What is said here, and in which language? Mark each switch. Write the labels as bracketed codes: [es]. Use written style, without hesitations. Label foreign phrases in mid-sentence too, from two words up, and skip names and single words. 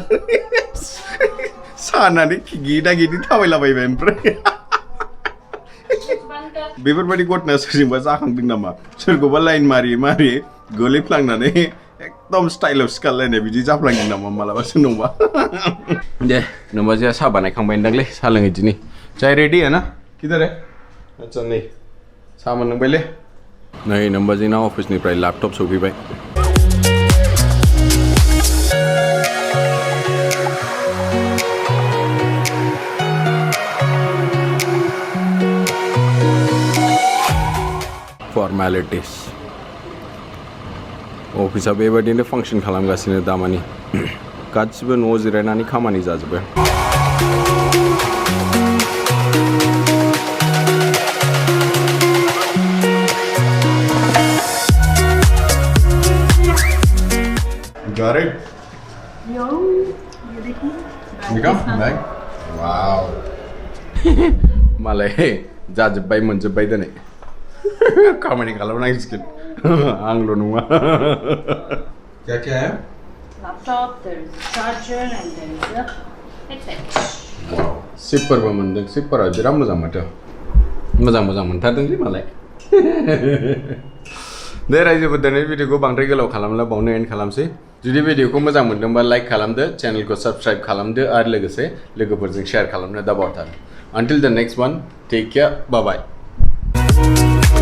[brx] सानानै गिदा गिदि थाबायलाबायबाय ओमफ्राय बेफोरबायदि घटना सोरजोंबा जाखांदों नामा सोरखौबा लाइन मारि गोलैफ्लांनानै एकदम स्टाइलाव सिखारलायनाय बिदि जाफ्लांदों नामा मालाबा सोरनावबा दे नोंबाजैया साहा बानायखांबाय दांलै साहा लोङै दिनै [hi] चाय रेडी है ना किधर है अच्छा [brx] नै साहा मोनलोंबायलै नै नोंबाजैना अफिसनिफ्राय लैपटप सफैबाय फर्मालिटीज अफिसा बेबायदिनो फांसन खालामगासिनो दामानि गासिबो न'आव जिरायनानै खामानि जाजोबो [en] Got it? [hi] Yo, ये देखो [en] Back? [brx] Wow. मालाय जाजोब्बाय मोनजोब्बाय दिनै खामानि खालामनांसिगोन आंल' नङा [hi] क्या क्या है [en] laptop, there is a charger and there is a headset. [brx] वाव सिपफोरबो मोनदों सिपफोरा बिराद मोजां माथो मोजां मोनथारदोंलै मालाय दे रायजोफोर दिनै भिडिअखौ बांद्राय गोलाव खालामला बावनो एन्ड खालामसै जुदि भिडिअखौ मोजां मोनदोंबा लाइक खालामदो चेनेलखौ साबस्क्राइब खालामदो आरो लोगोसे लोगोफोरजों शेयार खालामनो दाबावथार [en] until the next one take care bye bye